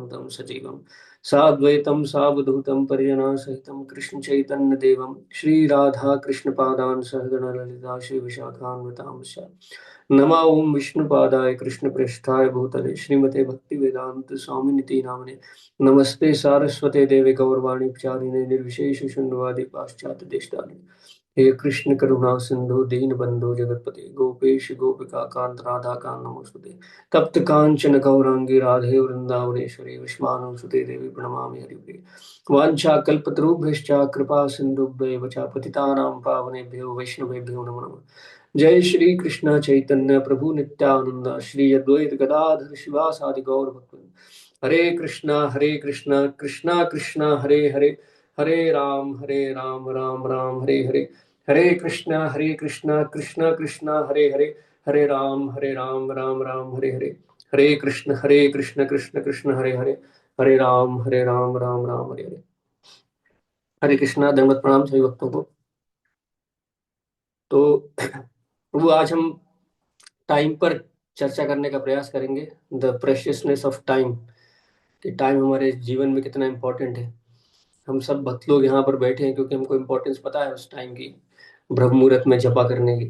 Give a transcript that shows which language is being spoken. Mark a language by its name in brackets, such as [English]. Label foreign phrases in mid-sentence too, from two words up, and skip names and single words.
[Sanskrit] तं सजीवं साद्वैतं सावधूतं परिजनासहितं कृष्णचैतन्यदेवं श्रीराधाकृष्णपादान् सहगण ललिता श्रीविशाखान्वितांश्च नमा ओं विष्णुपादाय कृष्णप्रेष्ठाय भूतले श्रीमते भक्तिवेदांत स्वामिनिति नामने नमस्ते सारस्वते देवे गौरवाणी प्रचारिणे निर्विशेष शून्यवादी पाश्चात्य देशतारिणे हे कृष्ण करुणा सिंधु दीन बंधु जगतपते गोपेश गोपिका कांत राधा कांत नमोस्तुते तप्त कांचन गौरांगी राधे वृंदावनेश्वरी विष्मानुसुते देवी प्रणमामि हरिप्रिये वाञ्छाकल्पतरुभ्यश्च कृपा सिन्धुभ्येव च पतितानां पावनेभ्यो वैष्णवेभ्यो नमो नमः। जय श्री कृष्ण चैतन्य प्रभु नित्यानंद श्री अद्वैत गदाधर शिवासादि गौर भक्तवृंद। हरे कृष्णा कृष्णा कृष्णा हरे हरे हरे राम राम राम हरे हरे हरे कृष्णा कृष्णा कृष्णा हरे राम राम राम हरे हरे हरे कृष्ण कृष्ण कृष्ण हरे राम राम राम हरे हरे। [Hindi] हरे कृष्णा। दंडवत प्रणाम सभी भक्तों को। तो प्रभु आज हम टाइम पर चर्चा करने का प्रयास करेंगे। [English] the preciousness of time, [Hindi] कि टाइम हमारे जीवन में कितना इम्पोर्टेंट है। हम सब भक्त लोग यहाँ पर बैठे हैं क्योंकि हमको इम्पोर्टेंस पता है उस टाइम की, ब्रह्म मुहूर्त में जपा करने की।